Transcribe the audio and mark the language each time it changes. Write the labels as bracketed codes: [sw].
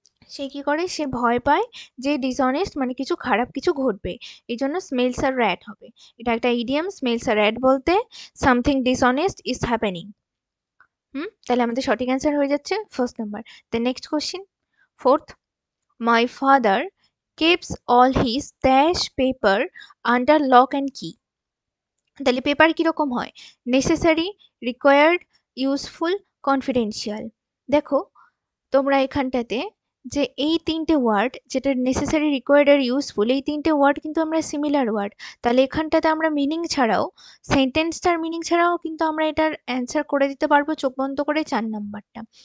[bn] সে কি করে? সে ভয় পায় যে ডিসঅনেস্ট মানে কিছু খারাপ কিছু ঘটবে। এই জন্য স্মেলস আর র্যাট হবে। এটা একটা ইডিয়াম, স্মেলস আর র্যাট বলতে [en] Something dishonest is happening. [bn] তাহলে আমাদের সঠিক অ্যান্সার হয়ে যাচ্ছে first number. [en] The next question, fourth, my father keeps all his dash paper under lock and key. [bn] তাহলে পেপার কিরকম হয়? [en] Necessary, required, useful, confidential. [bn] দেখো তোমরা এখানটাতে যে এই তিনটে ওয়ার্ড, যেটা নেসেসারি, রিকোয়ার্ড আর ইউজফুল, এই তিনটে ওয়ার্ড কিন্তু আমরা সিমিলার ওয়ার্ড। তাহলে এখানটাতে আমরা মিনিং ছাড়াও, সেন্টেন্সটার মিনিং ছাড়াও কিন্তু আমরা এটার অ্যান্সার করে দিতে পারবো চোখ বন্ধ করে 4 নাম্বারটা।